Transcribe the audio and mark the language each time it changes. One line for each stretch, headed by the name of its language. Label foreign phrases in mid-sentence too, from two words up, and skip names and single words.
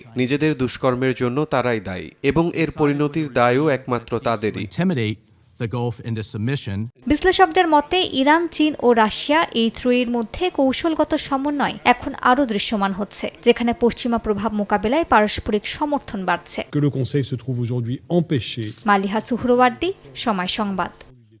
Bangla: নিজেদের দুষ্কর্মের জন্য তারাই দায়ী এবং এর পরিণতির দায়ও একমাত্র তাদেরই। বিশ্লেষকদের মতে ইরান, চীন ও রাশিয়া এই ত্রয়ীর মধ্যে কৌশলগত সমন্বয় এখন আরও দৃশ্যমান হচ্ছে, যেখানে পশ্চিমা প্রভাব মোকাবেলায় পারস্পরিক সমর্থন বাড়ছে।
French: Que le Conseil se trouve aujourd'hui empêché।
Bangla: মালিহা সুহরওয়ার্দী, সময় সংবাদ।